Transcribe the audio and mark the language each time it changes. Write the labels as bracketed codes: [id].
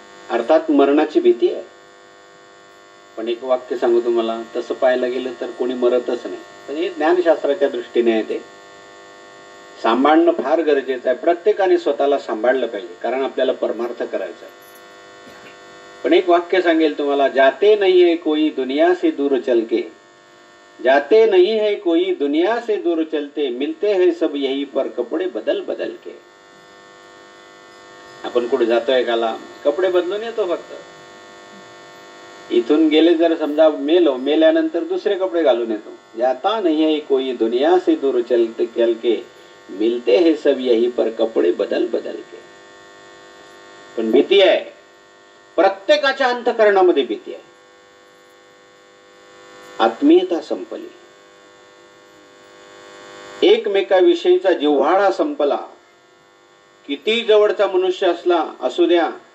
[mr] अर्थात मरणाची भीती आहे. पण एक वाक्य सांगू तुम्हाला, तसं पाहायला गेलं तर कोणी मरतच नाही. पण हे ज्ञानशास्त्राच्या दृष्टीने आहे. ते सांभाळणं फार गरजेचं आहे. प्रत्येकाने स्वतःला सांभाळलं पाहिजे, कारण आपल्याला परमार्थ करायचा आहे. पण एक वाक्य सांगेल तुम्हाला, [hi] जाते नहीं है कोई दुनिया से दूर चल के, जाते नहीं है कोई दुनिया से दूर चलते, मिलते हैं सब यही पर कपडे बदल बदल के. [mr] आपण कुठे जातोय काला कपडे बदलून येतो फक्त. इथून गेले जर समजा मेलो, मेल्यानंतर दुसरे कपडे घालून येतो. [hi] जाता नहीं है कोई दुनिया से दूर चलते चल के, मिलते हैं सब यही पर कपडे बदल बदल के. [mr] पण भीती आहे, प्रत्येकाच्या अंतःकरणामध्ये भीती आहे. आत्मीयता संपली, एकमेकाविषयीचा जिव्हाळा संपला. किती जवळचा मनुष्य असला असू द्या,